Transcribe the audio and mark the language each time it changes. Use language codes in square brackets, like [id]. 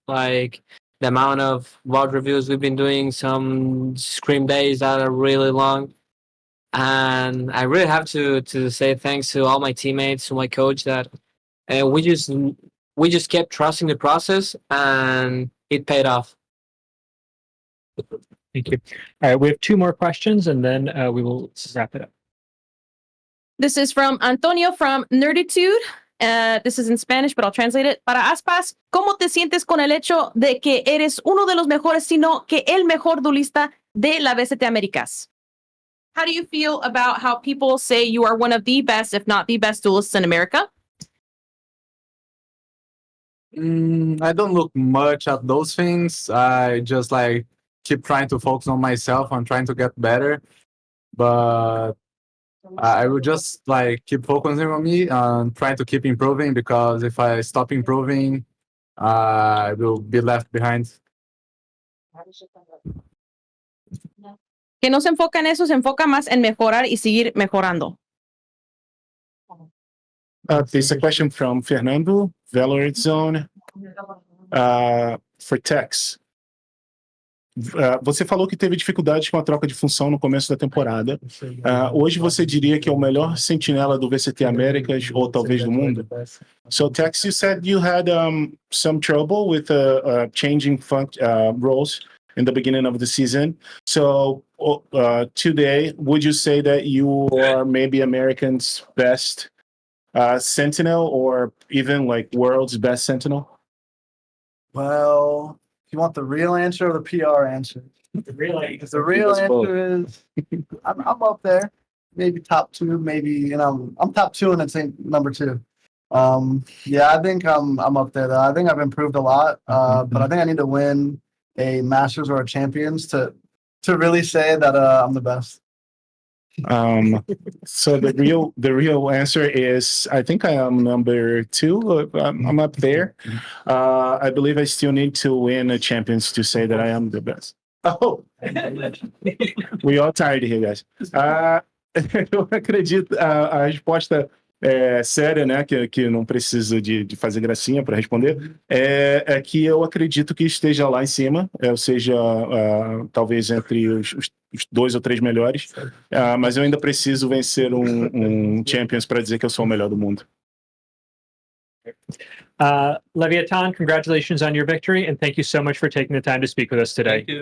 [en] Like the amount of VOD reviews we've been doing, some scream days that are really long, and I really have to say thanks to all my teammates, to my coach, that we just kept trusting the process, and it paid off. Thank you. All right, we have two more questions, and then we will wrap it up. This is from Antonio from Nerditude. This is in Spanish, but I'll translate it. [es] Para Aspas, ¿cómo te sientes con el hecho de que eres uno de los mejores, sino que el mejor duelista de la VCT Americas? [en] How do you feel about how people say you are one of the best, if not the best duelists in America? I don't look much at those things. I just like keep trying to focus on myself and trying to get better. But I will just like keep focusing on me and trying to keep improving, because if I stop improving, I will be left behind. [es] Que no se enfoca en eso, se enfoca más en mejorar y seguir mejorando. [en] There's a question from Fernando, Valorant Zone, for Tex. [pt] Você falou que teve dificuldades com a troca de função no começo da temporada. Hoje você diria que é o melhor sentinela do VCT Américas ou talvez do mundo? [en] So Tex, you said you had some trouble with changing roles in the beginning of the season. So today, would you say that you are maybe Americans' best sentinel, or even like world's best sentinel? Well, you want the real answer or the PR answer? The real answer is I'm up there, maybe top two, maybe I'm top two and I think number two. Yeah, I think I'm up there though. I think I've improved a lot, but I think I need to win a Masters or a Champions to really say that I'm the best. So the real answer is I think I am number two. I'm up there. I believe I still need to win a Champions to say that I am the best. Oh, we all tired here, guys. [pt] Eu acredito a resposta séria, né, que não precisa de fazer gracinha para responder, é que eu acredito que esteja lá em cima, ou seja, talvez entre os 2 ou 3 melhores, mas eu ainda preciso vencer um Champions para dizer que eu sou o melhor do mundo. [en] Leviatan, congratulations on your victory, and thank you so much for taking the time to speak with us today.